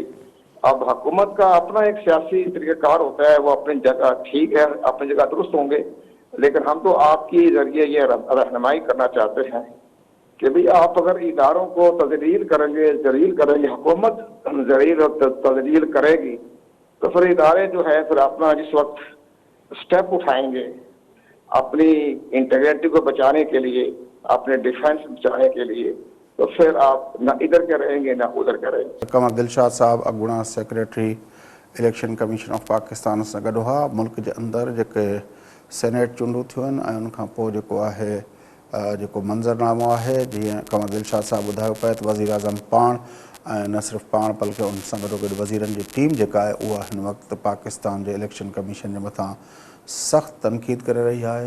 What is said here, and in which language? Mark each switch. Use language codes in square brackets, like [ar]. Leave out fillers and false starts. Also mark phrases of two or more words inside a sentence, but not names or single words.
[ur] اب حکومت کا اپنا ایک سیاسی طریقہ کار ہوتا ہے, وہ اپنی جگہ ٹھیک ہے, اپنی جگہ درست ہوں گے, لیکن ہم تو آپ کی ذریعے یہ رہنمائی کرنا چاہتے ہیں کہ بھئی آپ اگر اداروں کو تذلیل کریں گے, ذلیل کریں گے, حکومت ذلیل اور تذلیل کرے گی, تو پھر ادارے جو ہے پھر اپنا جس وقت سٹیپ اٹھائیں گے اپنی انٹیگریٹی کو بچانے کے لیے, اپنے ڈیفینس بچانے کے لیے, تو پھر آپ نہ ادھر کے رہیں گے نہ ادھر کے رہیں گے. [sd] قمر دلشاد صاحب اॻूणा سیکریٹری इलेक्शन कमीशन ऑफ पाकिस्तान सां गॾु हुआ. मुल्क जे अंदरि जेके सेनेट चूंडूं थियूं आहिनि ऐं उन खां पोइ जेको आहे जेको मंज़रनामो आहे, जीअं कमर दिलशाद साहब ॿुधायो पिए त वज़ीर आज़म पाण ऐं न सिर्फ़ु पाण बल्कि उन सां गॾोगॾु वज़ीरनि जी टीम जेका आहे उहा हिन वक़्तु पाकिस्तान जे इलेक्शन कमीशन जे मथां सख़्तु तनक़ीद करे रही आहे.